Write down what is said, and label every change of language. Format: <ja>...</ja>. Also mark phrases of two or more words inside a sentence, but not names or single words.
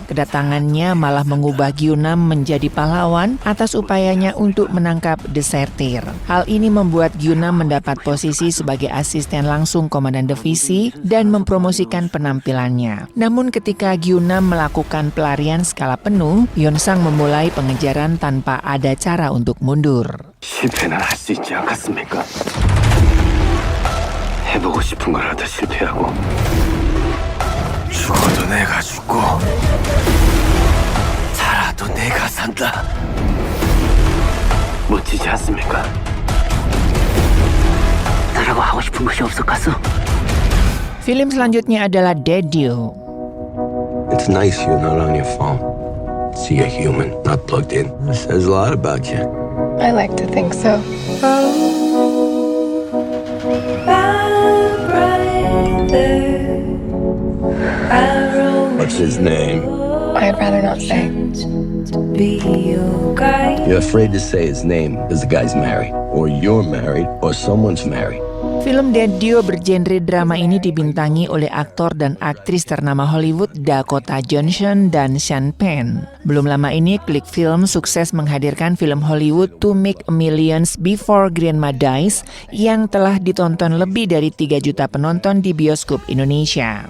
<id>Kedatangannya malah mengubah Gyu-nam menjadi pahlawan atas upayanya untuk menangkap desertir. Hal ini membuat Gyu-nam mendapat posisi sebagai asisten langsung komandan divisi dan mempromosikan penampilannya. Namun ketika Gyu-nam melakukan pelarian skala penuh, Yeon Sang memulai pengejaran tanpa ada cara untuk mundur.</id> <ko>실패는 할 수 있지 않겠습니까? 해보고 싶은 걸 하다 실패하고 죽어도 내가 죽고 살아도 내가 산다. 멋지지 않습니까? 나라고 하고 싶은 것이 없었겠어?</ko> <id>Film selanjutnya adalah Dead You.</id> <en>It's nice you're not on your phone. see a human, not plugged in. It says a lot about you. I like to think so. What's his name? I'd rather not say. You're afraid to say his name because the guy's married, or you're married, or someone's married.</en> <id>Film Daddio bergenre drama ini dibintangi oleh aktor dan aktris ternama Hollywood Dakota Johnson dan Sean Penn. Belum lama ini, Klik Film sukses menghadirkan film Hollywood To Make a Millions Before Grandma Dies yang telah ditonton lebih dari 3 juta penonton di bioskop Indonesia.</id>